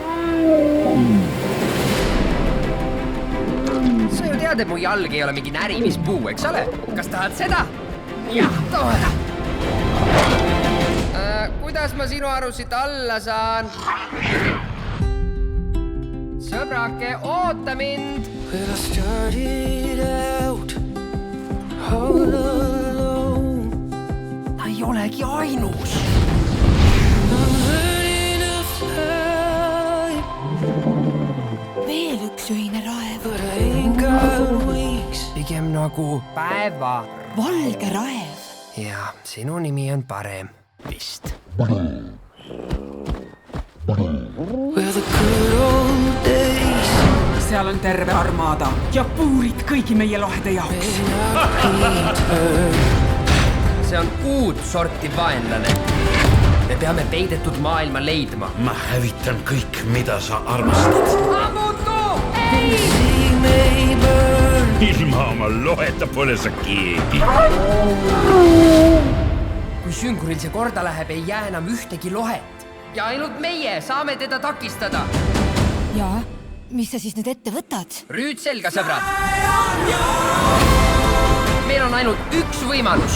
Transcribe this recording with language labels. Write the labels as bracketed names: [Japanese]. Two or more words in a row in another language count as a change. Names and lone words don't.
[Estonian] Sa ju tead, et mu jalg ei ole mingi närimispuu, eks ole? Kas tahad seda? Jah, tore! Kuidas ma sinu arust alla saan? Sõbrake, oota mind! [English] Well, I started out all alone. [Estonian] Ta ei olegi ainus! [English] I'm learning to fly, [Estonian] Veel üks ühine raev. [English] but I ain't got wings. [Estonian] Pigem nagu päeva. Valge raev. Ja, sinu nimi on parem. Vist. [English] Well, the good old days [Estonian] Seal on terve armaada ja puurid kõigi meie lohede jaoks. [English] may not return. [Estonian] See on uut sorti vaenlane. Me peame peidetud maailma leidma. Ma hävitan kõik, mida sa armastad. Ammutu! [English] The sea may burn. [Estonian] Ilma oma loheta pole sa keegi. Kui sünguril see korda läheb, ei jää enam ühtegi lohet. Ja ainult meie saame teda takistada. Ja, mis sa siis nüüd ette võtad? Rüüd selga, sõbrad! Meil on ainult üks võimalus.